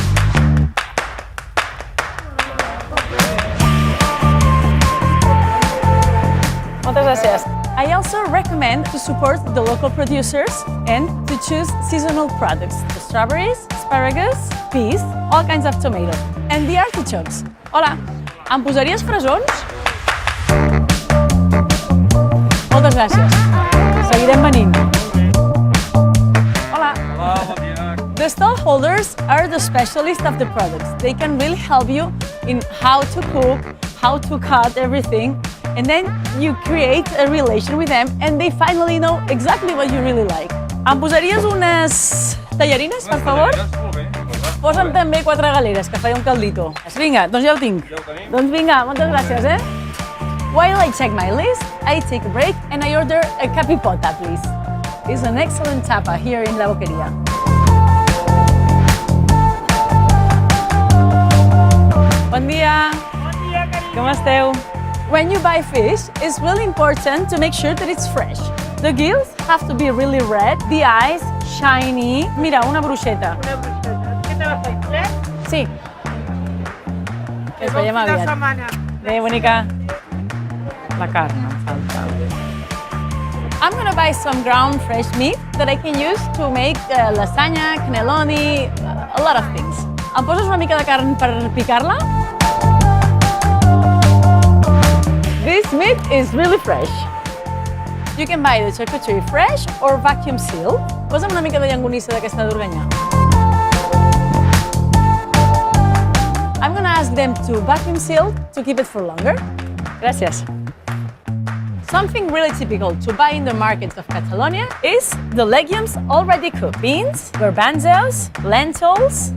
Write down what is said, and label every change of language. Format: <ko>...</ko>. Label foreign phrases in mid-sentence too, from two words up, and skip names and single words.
<es>Muchas gracias.</es> <en>I also recommend to support the local producers and to choose seasonal products. The strawberries, asparagus, peas, all kinds of tomato. And the artichokes.</en> <ca>Hola, em posaries fresons? Moltes gràcies. Seguirem venint. Hola. Hola, bon dia.</ca> <en>The stall holders are the specialists of the products. They can really help you in how to cook, how to cut everything. And then you create a relation with them and they finally know exactly what you really like.</en> <ca>Em posaries unes tallarines, per favor? Molt bé. Posa'm també 4 galeres, que faré un caldito. Vinga, doncs ja ho tinc. Ja ho tenim? Doncs vinga, moltes gràcies,</ca> <en>While I check my list, I take a break and I order a capipota, please. It's an excellent tapa here in La Boqueria.</en> <ca>Bon dia. Bon dia, carinyo. Com esteu?</ca> <en>When you buy fish, it's really important to make sure that it's fresh. The gills have to be really red, the eyes shiny.</en> <ca>Mira, una bruixeta. Una bruixeta. Què te la faig, fred? Sí. Ens veiem Bon fi de aviat. setmana. Adéu, bonica. La carn em falta.</ca> <en>I'm gonna buy some ground fresh meat that I can use to make lasagna, cannelloni, a lot of things.</en> <ca>Em poses una mica de carn per picar-la?</ca> <en>This meat is really fresh. You can buy the charcuterie fresh or vacuum sealed.</en> <ca>Posa'm una mica de llonganissa d'aquesta d'Organyà.</ca> <en>I'm gonna ask them to vacuum seal to keep it for longer.</en> <ca>Gràcies.</ca> <en>Something really typical to buy in the markets of Catalonia is the legumes already cooked. Beans, garbanzos, lentils.</en>